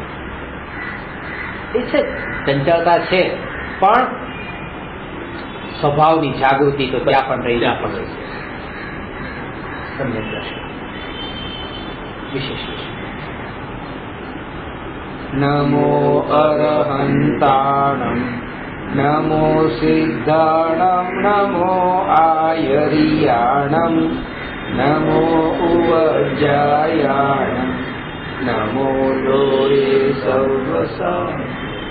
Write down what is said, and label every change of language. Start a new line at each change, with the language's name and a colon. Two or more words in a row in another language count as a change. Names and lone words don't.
Gujarati: એ છે ચંચળતા છે, પણ સ્વભાવની જાગૃતિ તો ત્યાં પણ રહી, ત્યાં પણ રહી. સમ્યક દર્શન વિશેષ.
Prakrit languages: नमो अरहन्ताणं नमो सिद्धाणं नमो आयर्याणं नमो उवज्जायाणं नमो लोये सर्वसा